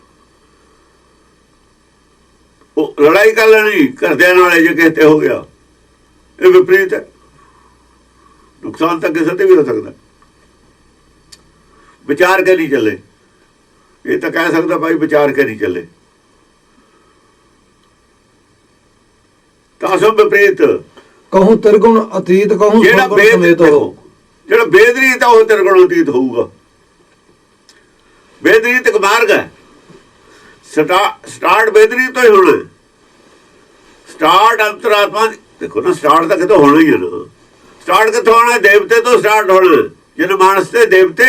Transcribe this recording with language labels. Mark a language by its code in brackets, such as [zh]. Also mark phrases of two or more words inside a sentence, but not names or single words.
[pa] ਉਹ ਲੜਾਈ ਕਰ ਲੈਣੀ ਘਰਦਿਆਂ ਨਾਲ ਜੇ ਕਿਸੇ ਤੇ ਹੋ ਗਿਆ, ਇਹ ਵਿਪਰੀਤ ਹੈ। ਨੁਕਸਾਨ ਤਾਂ ਕਿਸੇ ਤੇ ਵੀ ਹੋ ਸਕਦਾ। ਵਿਚਾਰ ਕੇ ਨਹੀਂ ਚੱਲੇ। ਇਹ ਤਾਂ ਕਹਿ ਸਕਦਾ ਭਾਈ ਵਿਚਾਰ ਕੇ ਨਹੀਂ ਚੱਲੇ। ਤਾਸੋ ਵਿਪਰੀਤ। [bra] कहूँ त्रिगुण अतीत कहूँ [pa] ਜਿਹੜਾ [bra] सुरगुण समेत हो। [pa] ਜਿਹੜਾ ਬੇਦਰੀਤ ਆ ਉਹ ਤਿਰਗੁਣ ਅਤੀਤ ਹੋਊਗਾ। ਬੇਦਰੀਤ ਇੱਕ ਮਾਰਗ ਹੈ, ਸਟਾਰਟ ਬੇਦਰੀਤ ਤੋਂ ਹੀ ਹੋਣਾ। ਸਟਾਰਟ ਅੰਤਰਾਤਮਾ ਦੇਖੋ ਨਾ, ਸਟਾਰਟ ਤਾਂ ਕਿਤੋਂ ਹੋਣਾ ਹੀ ਹੈ ਨਾ। ਸਟਾਰਟ ਕਿੱਥੋਂ ਹੋਣਾ? ਦੇਵਤੇ ਤੋਂ ਸਟਾਰਟ ਹੋਣਾ। ਜਿਹਨੇ ਮਾਨਸ ਤੇ ਦੇਵਤੇ